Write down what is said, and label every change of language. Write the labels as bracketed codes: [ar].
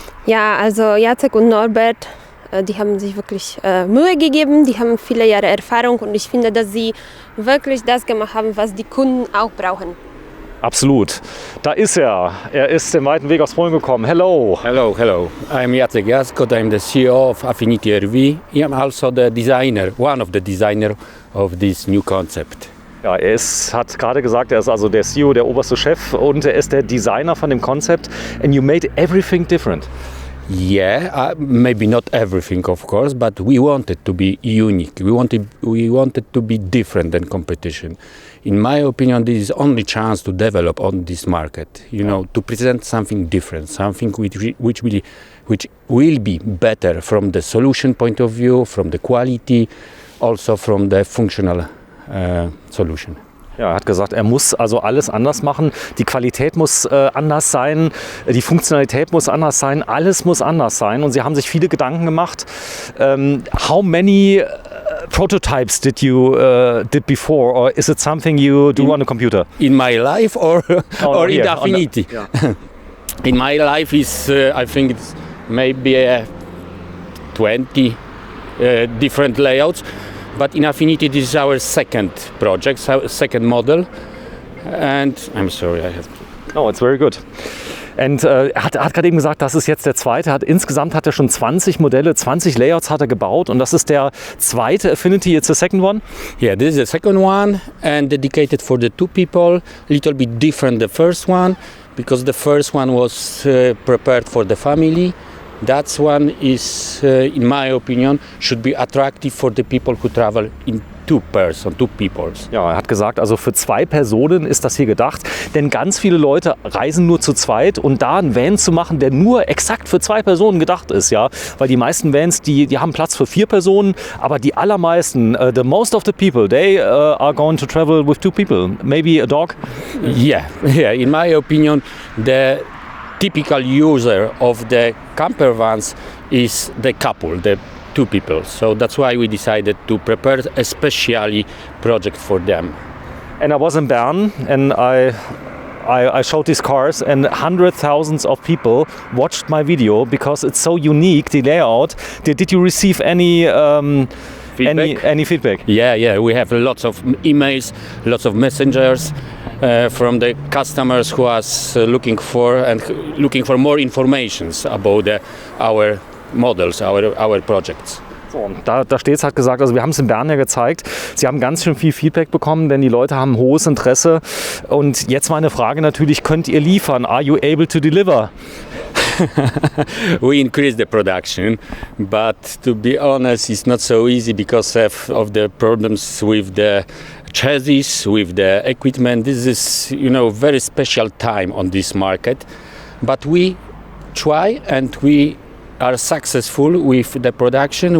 [de] Ja, also Jacek und Norbert, die haben sich wirklich Mühe gegeben, die haben viele Jahre Erfahrung und ich finde, dass sie wirklich das gemacht haben, was die Kunden auch brauchen. Absolut. Da ist er. Er ist den weiten Weg aus Polen gekommen. [en] Hello. Hello, hello. I'm Jacek Jaskot. I'm the CEO of Affinity RV. I'm also the designer, one of the designer of this new concept. [de] Ja, hat gerade gesagt, er ist also der CEO, der oberste Chef und er ist der Designer von dem Konzept. [en] And you made everything different. Yeah, maybe not everything, of course, but we wanted to be unique. We wanted to be different than competition. In my opinion, this is only chance to develop on this market. You know, to present something different, something which will be better from the solution point of view, from the quality, also from the functional solution. [de] Ja, er hat gesagt, er muss also alles anders machen. Die Qualität muss anders sein, die Funktionalität muss anders sein, alles muss anders sein. Und sie haben sich viele Gedanken gemacht. [en] How many prototypes did you did before, or is it something you do on a computer? In my life, or in here, Affinity? In my life is I think it's maybe 20 different layouts. But in Affinity, this is our second project, second model. And I'm sorry, I have to... No, it's very good. [de] Und er hat gerade eben gesagt, das ist jetzt der zweite. Insgesamt hat er schon 20 Modelle, 20 Layouts hat er gebaut. Und das ist der zweite Affinity. [en] It's the second one? Yeah, this is the second one and dedicated for the 2 people. Little bit different the first one because the first one was prepared for the family. That one is, in my opinion, should be attractive for the people who travel in 2 peoples. [de] Ja, er hat gesagt, also für 2 Personen ist das hier gedacht, denn ganz viele Leute reisen nur zu zweit und da einen Van zu machen, der nur exakt für 2 Personen gedacht ist, ja, weil die meisten Vans, die haben Platz für 4 Personen, aber die allermeisten, [en] the most of the people, they are going to travel with 2 people, maybe a dog. Yeah, in my opinion, the typical user of the camper vans is the couple, the 2 people. So that's why we decided to prepare a special project for them. And I was in Bern and I I showed these cars and hundreds thousands of people watched my video because it's so unique, the layout. Did you receive any feedback? Yeah, we have lots of emails, lots of messengers from the customers who are looking for more informations about our models, our projects. [de] So, da steht es, hat gesagt, also wir haben es in Bern ja gezeigt, sie haben ganz schön viel Feedback bekommen, denn die Leute haben hohes Interesse. Und jetzt meine Frage natürlich, könnt ihr liefern? [en] Are you able to deliver? We increase the production, but to be honest, it's not so easy because of the problems with the chassis, with the equipment. This is, very special time on this market. But we try and we are successful with the production.